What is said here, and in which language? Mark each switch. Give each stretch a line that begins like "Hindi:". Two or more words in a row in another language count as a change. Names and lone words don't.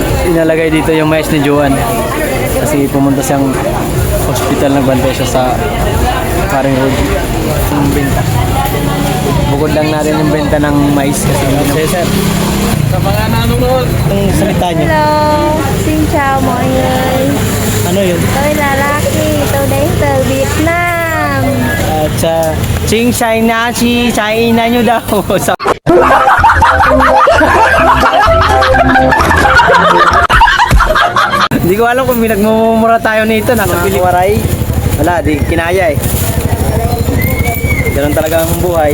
Filipino: inalagay dito yung mais ni Joan. Kasi pumunta siyang hospital, nagbantay siya sa paring road. Yung benta. Bukod lang natin yung benta ng mais kasi hindi sir. Sa mga nanonood, ang salita niyo. Hello,
Vietnamese: xin chào mọi người.
Filipino: Ano yun?
Vietnamese: Tôi là Lucky, tôi đến từ Việt Nam.
Filipino: At Ching China, si China nyo daw. Hindi ko alam kung pinagmumura tayo nito. Nasa Piliwaray. Wala, di kinaya eh. Ganun talaga ang buhay.